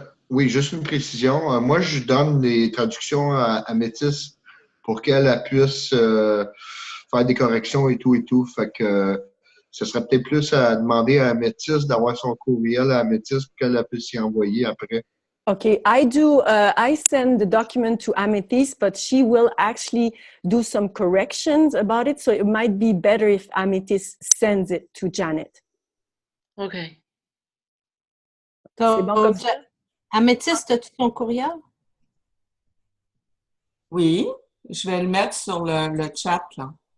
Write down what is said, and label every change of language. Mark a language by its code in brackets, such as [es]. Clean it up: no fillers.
[fr] Oui, juste une précision. Moi, je donne des traductions à Métis pour qu'elle puisse faire des corrections et tout et tout. Fait que ce serait peut-être plus à demander à Métis d'avoir son courriel à Métis pour qu'elle puisse y envoyer après. [en] Okay, I send the document to Amethyst, but she will actually do some corrections about it. So it might be better if Amethyst sends it to Janet. OK. [fr] C'est bon comme ça? Améthyste, as-tu ton courriel? Oui, je vais le mettre sur le chat, là.